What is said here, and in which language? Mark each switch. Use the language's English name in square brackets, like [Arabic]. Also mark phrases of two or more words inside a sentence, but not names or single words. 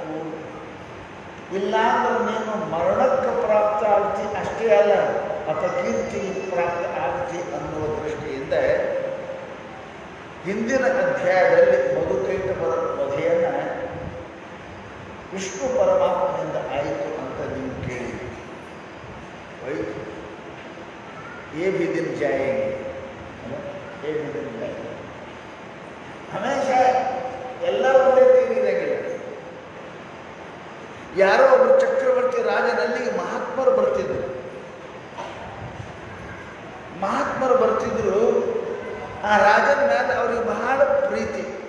[Kannada] ಇಲ್ಲಾಂದ್ರೆ ನೀನು ಮರಣಕ್ಕೆ ಪ್ರಾಪ್ತ ಆಗ್ತಿ, ಅಷ್ಟೇ ಅಲ್ಲ ಅಪಕೀರ್ತಿ ಪ್ರಾಪ್ತ ಆಗ್ತಿ ಅನ್ನುವ ದೃಷ್ಟಿಯಿಂದ ಹಿಂದಿನ ಅಧ್ಯಾಯದಲ್ಲಿ ಮಧುಕೈಟಭರ ವಧೆಯನ್ನು ವಿಷ್ಣು ಪರಮಾತ್ಮನಿಂದ ಆಯಿತು ಅಂತ ನೀವು ಕೇಳಿ ಹೋಯ್ತು. [Hindi] ये भी दिन जाएंगे, ये भी दिन जाएंगे. [Kannada] ಹಮೇಶ ಎಲ್ಲ ಒಂದೇ ತೀರಿದಂಗಿಲ್ಲ. ಯಾರೋ ಒಬ್ಬರು ಚಕ್ರವರ್ತಿ ರಾಜನಲ್ಲಿ ಮಹಾತ್ಮರು ಬರ್ತಿದ್ರು. ಮಹಾತ್ಮರು ಬರ್ತಿದ್ರು, ಆ ರಾಜನ ಮೇಲೆ ಅವ್ರಿಗೆ ಬಹಳ ಪ್ರೀತಿ.